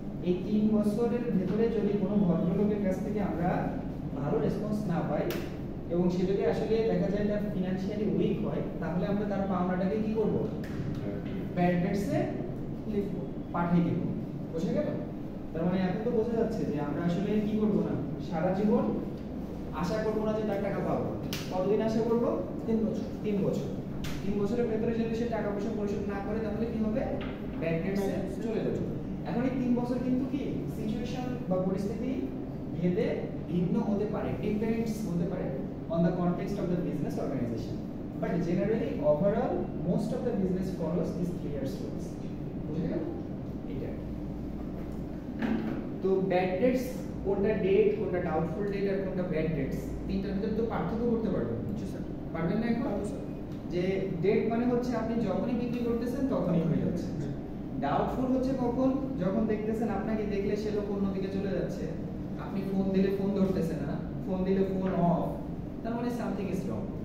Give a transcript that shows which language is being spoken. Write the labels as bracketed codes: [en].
[bn] এই 3 বছরের ভেতরে যদি কোনো ভদ্রলোকের কাছ থেকে আমরা ভালো রেসপন্স না পাই এবং সে যদি আসলে দেখা যায় তার ফিনান্সিয়ালি উইক হয়, তাহলে আমরা তার পাওনাটাকে কি করব, ব্যাড ডেটসে লিখব, পাঠিয়ে দেব। বুঝে গেল? তার মানে এখন তো বোঝা যাচ্ছে যে আমরা আসলে কি করব না, সারা জীবন আশা করব না যে তার টাকা পাবো। কতদিন আশা করব? 3 বছর। 3 বছর। 3 বছরের ভেতরে যদি সে টাকা পয়সা পরিশোধ না করে, তাহলে কি হবে, ব্যাড ডেটসে চলে যাবে। এখন এই 3 বছর কিন্তু কি সিচুয়েশন বা পরিস্থিতি ভেদে ভিন্ন হতে পারে, [en] Depends হতে পারে on the context of the business organization, but generally overall most of the business follows these 3 years rules. [bn] বুঝে গেল? এটা তো ব্যাড ডেটস কোনটা ডেট, কোনটা ডাউটফুল ডেট আর কোনটা ব্যাড ডেটস, তিনটার ভিতরে তো পার্থক্য করতে পারবেন। জি স্যার। পারবেন না এখন? যে ডেট মানে হচ্ছে আপনি যখনই বিক্রি করতেছেন তখনই হয়ে যাচ্ছে। ডাউটফুল হচ্ছে কখন, যখন দেখতেছেন আপনাকে দেখলে সে লোক অন্যদিকে চলে যাচ্ছে, আপনি ফোন দিলে ফোন ধরতেছে না, ফোন দিলে ফোন অফ, তার মানে [en] Something is wrong.